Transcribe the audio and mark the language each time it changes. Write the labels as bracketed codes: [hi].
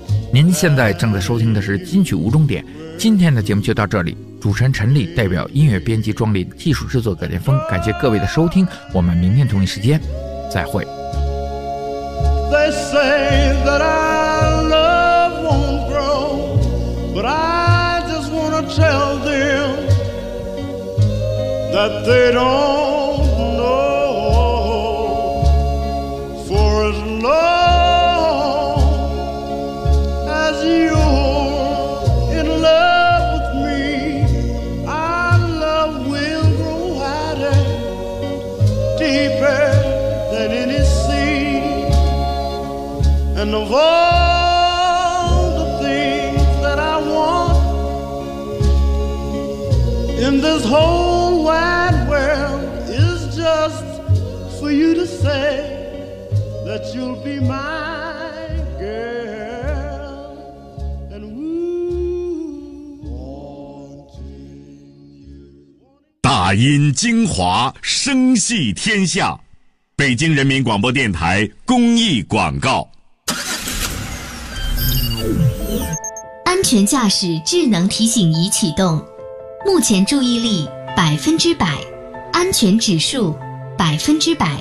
[zh] 您现在正在收听的是金曲无终点，今天的节目就到这里。主持人陈丽代表音乐编辑庄林，技术制作葛连峰，感谢各位的收听，我们明天同一时间再会。 [en] They say that our love won't grow, but I just want to tell them that they don't know. For as long as you're in love with me, our love will grow wider, deeper than any sea. And of all the things that I want in this whole wide world is just for you to say that you'll be my girl and woo. [zh] 大音精华，声系天下，北京人民广播电台公益广告。安全驾驶智能提醒已启动，目前注意力100%，安全指数100%。